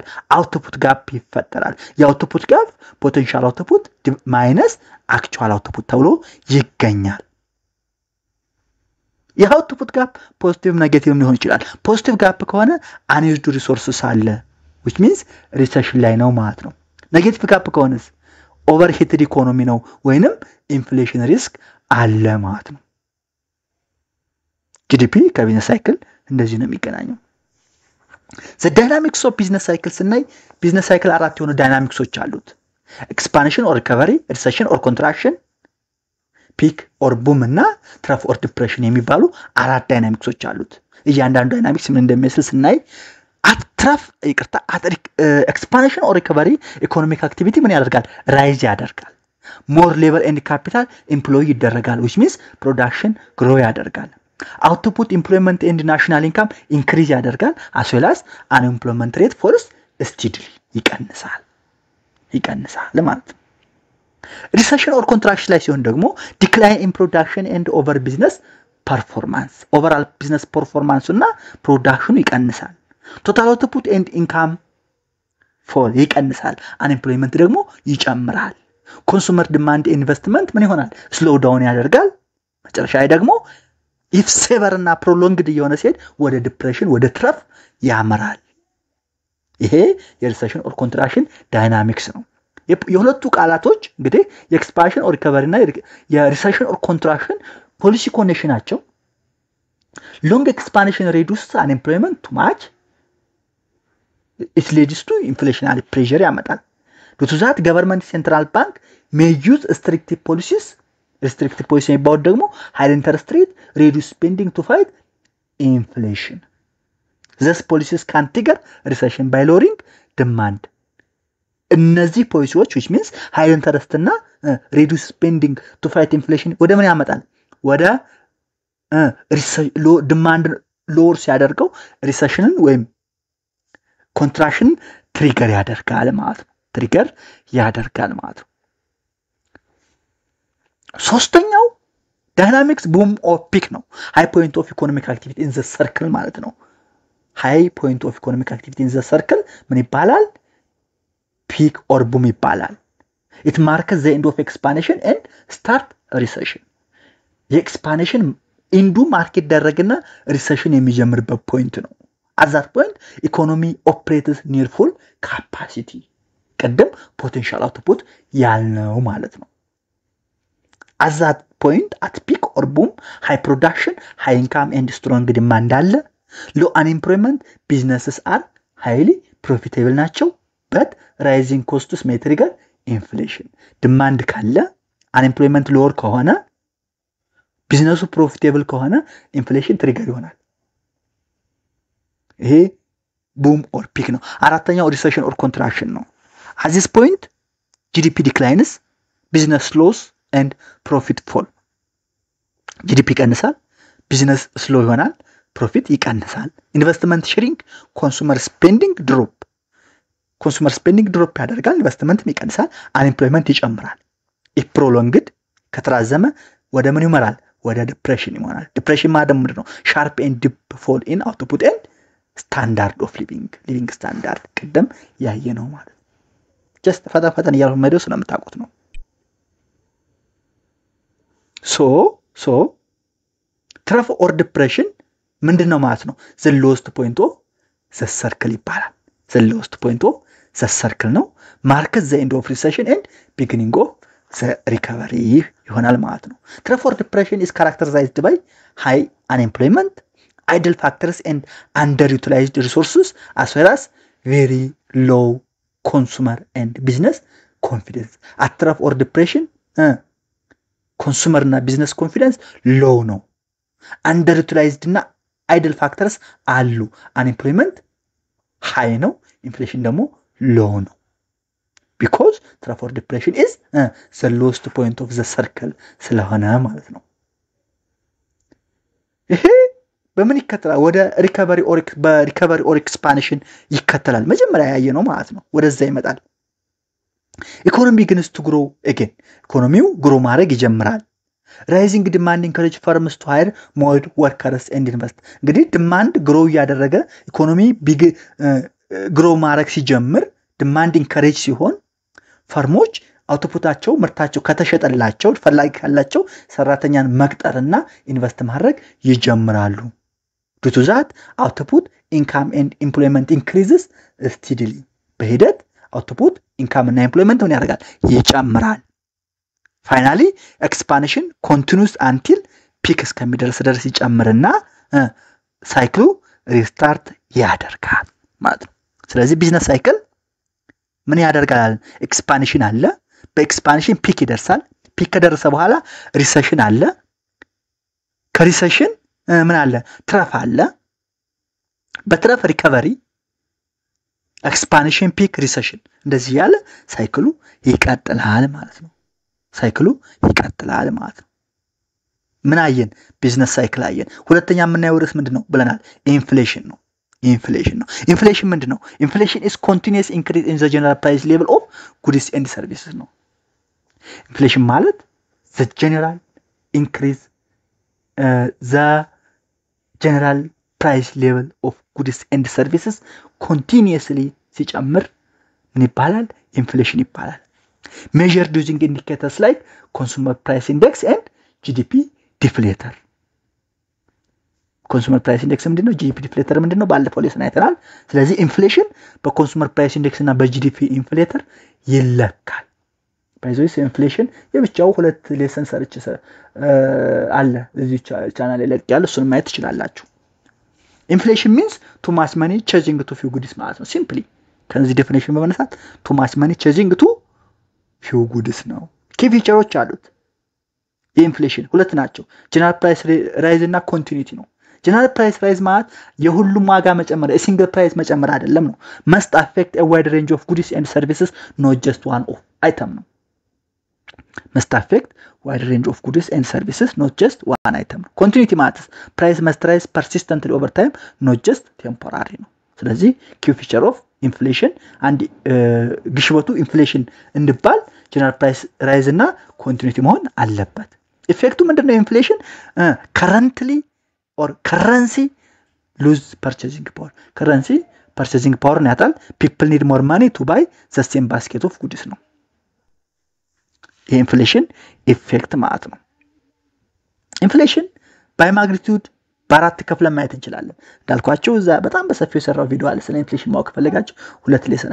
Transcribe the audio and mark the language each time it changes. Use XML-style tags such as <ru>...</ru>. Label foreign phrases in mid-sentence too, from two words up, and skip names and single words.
<en>output gap</en> <am>ይፈጠራል። የአውትፑት</am> <en>gap potential output minus actual output</en> <am>ተብሎ ይገኛል። የአውትፑት</am> <en>gap positive negative</en> <am>ሊሆን ይችላል።</am> <en>positive gap</en> <am>ከሆነ</am> <en>unused resources</en> <am>አለ</am> <en>which means</en> <am>ሪሰሽን ላይ ነው ማለት ነው።</am> <en>negative gap</en> <am>ከሆነስ</am> <en>overheated economy</en> <am>ነው ወይንም</am> <en>inflation risk</en> <am>አለ ማለት ነው። ጂዲፒ ከቢዝነስ ሳይክል እንደዚህ ነው የሚገናኘው።</am> <en>the dynamics of business cycle</en> <am>ስናይ</am> <en>business cycle</en> <am>አራት የሆኑ ዳይናሚክሶች አሉት።</am> <en>expansion or recovery, recession or contraction, peak or boom</en> <am>እና</am> <en>trough or depression</en> <am>የሚባሉ አራት ዳይናሚክሶች አሉት። እያንዳንዱ ዳይናሚክስ ምን እንደሚመስል ስናይ</am> <en>expansion or recovery economic activity</en> <am>ምን ያደርጋል?</am> <en>ራይዝ ያደርጋል። more labor and capital employ ይደረጋል which means production grow ያደርጋል። output, employment and national income increase ያደርጋል as well as unemployment rate falls steadily</en> <am>ይቀንሳል ማለት ነው።</am> <en>recession or contraction</en> <am>ላይ ሲሆን ደግሞ</am> <en>decline in production and over business performance, overall business performance እና production ይቀንሳል። total output and income fall ይቀንሳል። unemployment</en> <am>ደግሞ ይጨምራል።</am> <en>consumer demand investment</en> <am>ምን ይሆናል?</am> <en>slow down</en> <am>ያደርጋል። መጨረሻ ላይ ደግሞ</am> <en>if severe</en> <am>እና prolonged የሆነ ሲሄድ ወደ ዲፕሬሽን ወደ ትረፍ ያመራል። ይሄ የሪሰሽን</am> <en>or contraction dynamics</en> <am>ነው። የሁለቱ ቃላቶች እንግዲህ የኤክስፓንሽን</am> <en>or recovery</en> <am>እና የሪሰሽን</am> <en>or contraction policy connection</en> <am>ናቸው።</am> <en>long expansion reduces unemployment too much, it leads to inflationary pressure ያመጣል። due to that government central bank may use restrictive policies</en> <am>የሚባሉት ደግሞ</am> <en>high interest rate, reduce spending to fight inflation. These policies can trigger recession by lowering demand.</en> <am>እነዚህ ፖሊሲዎች</am> <en>which means high interest እና reduce spending to fight inflation</en> <am>ወደ ምን ያመጣል?</am> <en>ወደ demand lower ሲያደርገው recession ወይም contraction trigger</en> <am>ያደርጋል ማለት ነው። ሶስተኛው</am> <en>dynamics boom or peak ነው። high point of economic activity in the circle</en> <am>ማለት ነው።</am> <en>high point of economic activity in the circle</en> <am>ምን ይባላል?</am> <en>peak or boom ይባላል። it marks the end of expansion and start recession.</en> <am>የኤክስፓንሽን ኢንዱ ማርኬት ደረግና ሪሰሽን የሚጀምርበት ፖይንት ነው።</am> <en>at that point economy operates near full capacity. ቀደም potential output</en> <am>ያልነው ማለት ነው።</am> <en>at that point at peak or boom high production, high income and strong demand አለ። low unemployment, businesses are highly profitable ናቸው. but rising costs may trigger inflation. demand ካለ unemployment lower</en> <am>ከሆነ ቢዝነሱ ፕሮፊቴብል ከሆነ</am> <en>inflation trigger</en> <am>ይሆናል። ይሄ</am> <en>boom or peak</en> <am>ነው። አራተኛው</am> <en>recession or contraction ነው። at this point GDP declines, business slows and profit fall.</en> <am>GDP ይቀንሳል፣</am> <en>business slow</en> <am>ይሆናል፣ ፕሮፊት ይቀንሳል።</am> <en>investment shrink, consumer spending drop</en> <am>ያደርጋል፣ ኢንቨስትመንት ይቀንሳል፣ unemployment ይጨምራል።</am> <en>if prolonged</en> <am>ከተራዘመ ወደ ምን ይመራል? ወደ ዲፕሬሽን ይሆናል። ዲፕሬሽን ማለት ምንድነው?</am> <en>sharp and deep fall in output and standard of living standard</en> <am>ቀደም ያየነው ማለት</am> <en>just</en> <am>ፈጠን እያልኩ መደው ስለምታውቁት ነው።</am> <en>so trough or depression</en> <am>ምንድነው ማለት ነው?</am> <en>the lowest point of the circle ይባላል። the lowest point of the circle ነው። marks the end of recession and beginning of the recovery</en> <am>ይሆናል ማለት ነው።</am> <en>trough or depression is characterized by high unemployment, idle factors and underutilized resources as well as very low consumer and business confidence. at trough or depression consumer እና business confidence low ነው። underutilized እና idle factors አሉ። unemployment high ነው፣ inflation ደግሞ low ነው። because trough or depression is the lowest point of the circle</en> <am>ስለሆነ ማለት ነው። ይሄ በምን ይከተላል? ወደ</am> <en>recovery or expansion</en> <am>ይከተላል። መጀመሪያ ያየነው ማለት ነው። ወደዛ ይመጣል። ኢኮኖሚ</am> <en>begins to grow again.</en> <am>ኢኮኖሚው ግሮ ማድረግ ይጀምራል።</am> <en>rising demand encourage firms to hire more workers and invest.</en> <am>እንግዲህ</am> <en>demand grow</en> <am>ያደረገ ኢኮኖሚ ግሮ ማድረግ ሲጀምር</am> <en>demand encourage</en> <am>ሲሆን ፈርሞች አውትፑታቸው ምርታቸው ከተሸጠላቸው ፈላጊ ካላቸው ሰራተኛን መቅጠርና ኢንቨስት ማድረግ ይጀምራሉ።</am> <en>due to that output, income and employment increases steadily.</en> <am>በሂደት</am> <en>output, income</en> <am>እና employment ምን ያደርጋል? ይጨምራል።</am> <en>finally expansion continues until peak</en> <am>እስከሚደርስ ይጨምርና ሳይክሉ ሪስታርት ያደርጋል ማለት ነው። ስለዚህ ቢዝነስ ሳይክል ምን ያደርጋል? ኤክስፓንሽን አለ፣ በኤክስፓንሽን ፒክ ይደርሳል። ፒክ ከደረሰ በኋላ ሪሰሽን አለ፣ ከሪሰሽን ምን አለ? ትረፍ አለ። በትረፍ ሪከቨሪ፣ ኤክስፓንሽን፣ ፒክ፣ ሪሰሽን እንደዚህ ያለ ሳይክሉ ይቀጥላል ማለት ነው። ምን አየን? ቢዝነስ ሳይክል አየን። ሁለተኛ የምናየው ርዕስ ምንድነው ብለናል? ኢንፍሌሽን ነው። ኢንፍሌሽን ምንድነው?</am> <en>ኢንፍሌሽን is continuous increase in the general price level of goods and services</en> <am>ነው። ኢንፍሌሽን ማለት</am> <en>the general increase the general price level of goods and services continuously</en> <am>ሲጨምር ምን ይባላል? ኢንፍሌሽን ይባላል።</am> <en>measured using indicators like consumer price index and GDP deflator. consumer price index</en> <am>ምንድነው?</am> <en>GDP deflator</en> <am>ምንድነው? ባለፈው ሌሰን አይተናል። ስለዚህ ኢንፍሌሽን በኮንሱመር ፕራይስ ኢንዴክስ እና በጂዲፒ ኢንፍሌተር ይለካል። ባይዞይስ ኢንፍሌሽን የብቻው ሁለት ሌሰን ሰርች አለ እዚህ ቻናል ላይ ለቅ ያለ እሱን ማየት ትችላላችሁ። ኢንፍሌሽን</am> <en>means too much money chasing to few goods</en> <am>ማለት ነው። ሲምፕሊ ከዚህ ዴፊኒሽን በመነሳት</am> <en>too much money chasing to few goods</en> <am>ነው። ኪ ፊቸሮች አሉት የኢንፍሌሽን ሁለት ናቸው። ጀነራል</am> <en>price rise</en> <am>እና ኮንቲኒቲ ነው።</am> <en>general price rise</en> <am>ማለት የሁሉም ዋጋ መጨመር</am> <en>single price</en> <am>መጨመር አይደለም ነው።</am> <en>must affect a wide range of goods and services not just one of item</en> <am>ነው።</am> <en>must affect wide range of goods and services not just one item</en> <am>ነው። ኮንቲኒቲ ማለት</am> <en>price must rise persistently over time not just temporary</en> <am>ነው። ስለዚህ</am> <en>key feature of inflation</en> <am>አንድ ግሽበቱ ኢንፍሌሽን እንድባል</am> <en>general price rise</en> <am>እና ኮንቲኒቲ መሆን አለበት። ኢፌክቱ ምንድነው?</am> <en>ኢንፍሌሽን currently or currency lose purchasing power currency purchasing power ያጣል። people need more money to buy the same basket of goods</en> <am>ነው። የኢንፍሌሽን ኢፌክት ማለት ነው። ኢንፍሌሽን</am> <en>by magnitude</en> <am>በአራት ከፍለን ማየት እንችላለን። እንዳልኳችሁ እዛ በጣም በሰፊው የሰራው ቪዲዮ አለ ስለ ኢንፍሌሽን ማወቅ ፈልጋችሁ ሁለት ሌሰን</am>